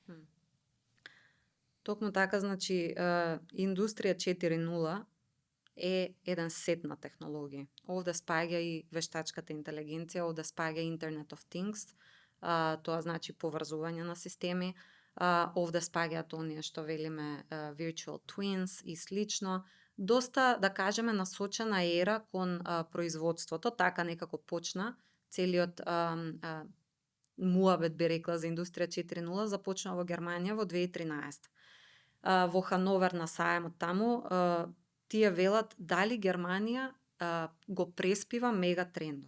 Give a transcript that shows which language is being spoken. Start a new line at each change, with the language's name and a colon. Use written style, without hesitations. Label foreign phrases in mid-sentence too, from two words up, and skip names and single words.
Macedonian: Токму така, значи, индустрија 4.0 е еден сет на технологии. Овде спаѓа и вештачката интелигенција, овде спаѓа
English: Internet of Things,
Macedonian: тоа значи поврзување на системи, овде спаѓаат оние што велиме
English: virtual twins
Macedonian: и слично. Доста, да кажеме, насочена ера кон производството, така некако почна целиот муабет, би рекла, за индустрија 4.0 започна во Германија во 2013. Во Хановер на сајмот таму, тие велат дали Германија го преспива мегатрендот.